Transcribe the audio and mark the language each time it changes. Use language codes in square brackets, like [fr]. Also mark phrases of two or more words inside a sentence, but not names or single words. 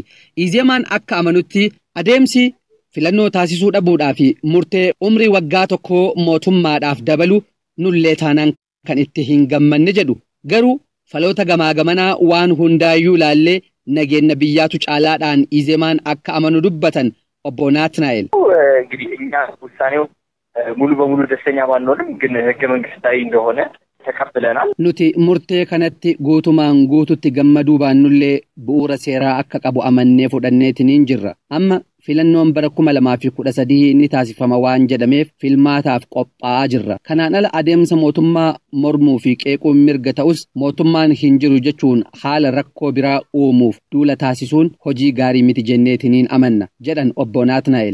[om] Izeemaan akka amanutti adeemsi filannoo taasisuu dhabuudhaa fi murtee umrii waggaa tokkoo mootummaadhaaf dabalu nullee taanaan kan itti hin gammanne jedhu. Garuu faloota gamaa gamanaa waan hundaayyuu ilaallee nageenya biyyaatu caalaadhaan Izeemaan akka amanu dubbatan obbo Naatnaa'el. [am] እንግዲህ እኛ ውሳኔው ሙሉ በሙሉ ደስተኛ ባንሆንም ግን ህገ መንግስታዊ እንደሆነ ተቀብለናል። [om] Nuti murtee kanatti guutumaan guututti gammaduu baannullee bu'uura seeraa akka qabu amannee fudhanneetiin jirra. Amma filannoon bara 2013 ni taasifama waan jedhameef filmaataaf qophaa'aa jirra. Kanaan ala adeemsa mootummaa mormuu fi qeequun mirga ta'us mootummaan hin jiru jechuun haala rakkoo biraa uumuuf duula taasisuun hojii gaarii miti jenneetiniin amanna jedhan obbo Naatnaa'el.